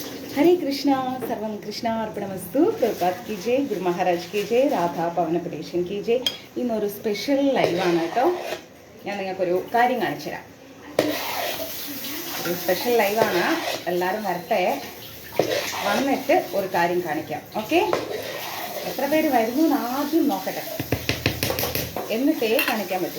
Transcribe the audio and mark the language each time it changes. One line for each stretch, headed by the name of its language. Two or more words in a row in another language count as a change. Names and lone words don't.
Hindi: हरे कृष्णा सर्वं कृष्णा अर्पणमस्तु प्रभात की जय गुरु महाराज की जय राधा പവനപദേശൻ की जय
Malayalam: ഇന്നൊരു സ്പെഷ്യൽ ലൈവാണ് കേട്ടോ. ഞാൻ നിങ്ങൾക്കൊരു കാര്യം കാണിച്ചു തരാം. ഒരു സ്പെഷ്യൽ ലൈവാണ്, എല്ലാവരും വരട്ടെ. വന്നിട്ട് ഒരു കാര്യം കാണിക്കാം. ഓക്കെ, എത്ര പേര് വരുന്നു എന്ന് ആദ്യം നോക്കട്ടെ, എന്നിട്ടേ കാണിക്കാൻ പറ്റൂ.